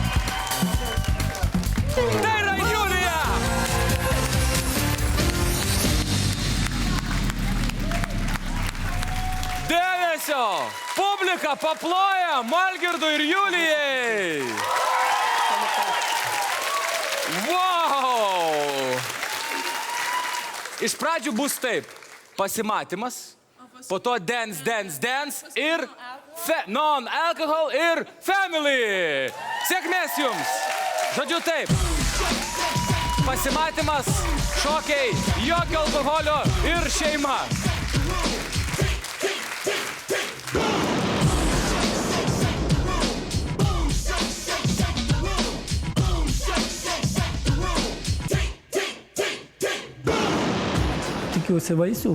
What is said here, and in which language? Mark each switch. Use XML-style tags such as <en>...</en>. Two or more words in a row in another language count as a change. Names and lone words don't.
<lt>Tai yra Julija. Dėmesio! Publika paploja Algirdui ir Julijai! Wow! Iš pradžių bus taip. Pasimatymas, po to</lt> <en>dance, dance, dance</en> <lt>ir non-alcohol ir family. Sėkmės jums! Žodžiu taip. Pasimatymas, šokiai, jokio alkoholio ir šeima. Tikiuosi vaisių.</lt>